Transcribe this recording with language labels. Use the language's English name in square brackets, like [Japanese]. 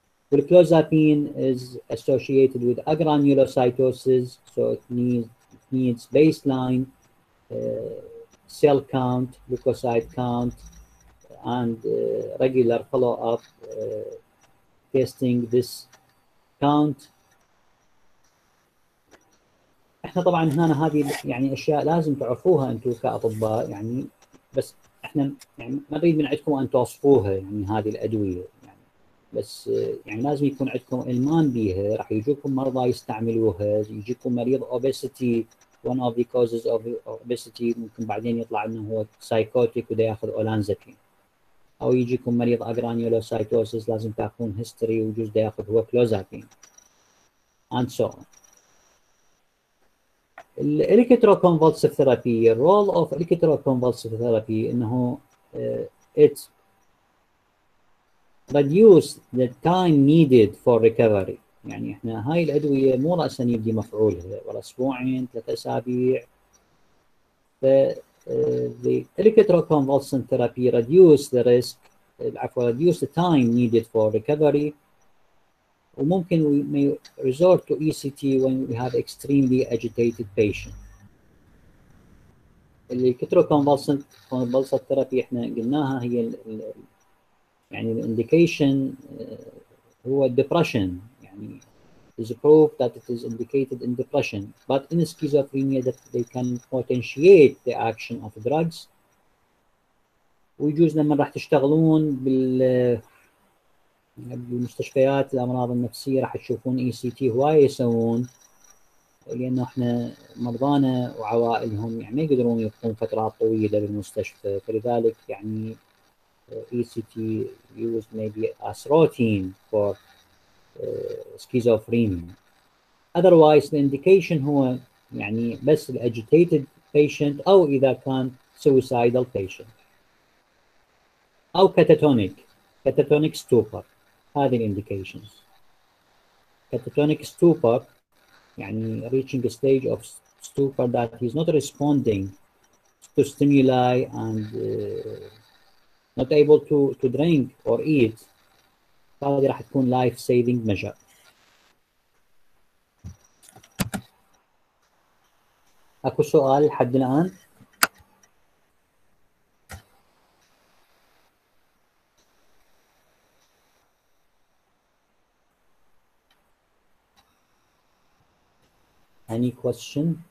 [English] Well, clozapine is associated with agranulocytosis, so it needs baseline cell count, leukocyte count, and regular follow-up testing this count. [Arabic] احنا طبعا هنا هذه يعني اشياء لازم تعرفوها انتم كاطباء، يعني بس احنا يعني ما نريد من عندكم ان توصفوها يعني هذه الادويه، يعني بس يعني لازم يكون عندكم علمان بها. راح يجوكم مرضى يستعملوها، يجيكم مريض [English] obesity one of the causes of obesity [Arabic] ممكن بعدين يطلع انه هو سايكوتيك وده ياخذ اولانزابين، او يجيكم مريض اجرانيولوسايتوسيس لازم تاخذون هيستوري ويجوز ده ياخذ هو كلوزابين [English] and so on. [Arabic] الالكتروكونفولسيف ثيرابي، الرول اوف الكتروكونفولسيف ثيرابي انه [English] it reduce the time needed for recovery. [Arabic] يعني احنا هاي الادويه مو راسا يبدي مفعولها ولا اسبوعين 3 اسابيع. [English] The electroconvulsant therapy reduce the risk، reduce the time needed for recovery. [Arabic] وممكن [English] we may resort to ECT when we have extremely agitated patient. [Arabic] الالكتروكونفولسنت ثيرابي احنا قلناها هي يعني الانديكيشن هو depression. يعني [English] it is proved that it is indicated in depression, but in schizophrenia that they can potentiate the action of drugs. [Arabic] ويجوز لما راح تشتغلون بالمستشفيات الامراض النفسيه راح تشوفون ECT هوايه يسوون لأنه إحنا مرضانا وعوائلهم يعني ما يقدرون يبقون فترات طويلة بالمستشفى، فلذلك يعني [English] ECT used maybe as routine for schizophrenia. Otherwise the indication [Arabic] هو يعني بس [English] agitated patient [Arabic] أو إذا كان [English] suicidal patient أو catatonic stupor. [Arabic] هذه الانديكيشنز. [English] catatonic stupor [Arabic] يعني [English] reaching a stage of stupor that he's not responding to stimuli and not able to drink or eat. [Arabic] هذه راح تكون [English] life saving measure. [Arabic] اكو سؤال لحد الان؟ [English] Any question?